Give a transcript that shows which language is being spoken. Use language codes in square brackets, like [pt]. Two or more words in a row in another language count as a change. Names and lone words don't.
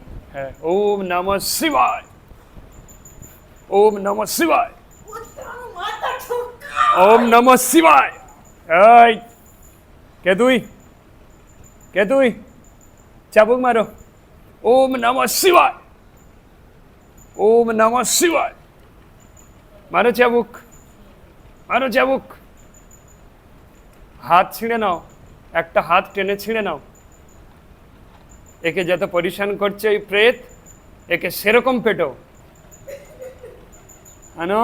[bn] হ্যাঁ, [sa] ওম নমঃ শিবায়, ওম নমঃ শিবায়, ওম নমঃ শিবায়। [bn] এই কে তুই? কে তুই? চাবুক মারো। [sa] ওম নমঃ শিবায়, ওম নমঃ শিবায়। [bn] মারো চাবুক, মারো চাবুক। হাত ছিঁড়ে নাও, একটা হাত টেনে ছিঁড়ে নাও। একে যত পরিশান করছে এই প্রেত, একে সেরকম পেটো আনো।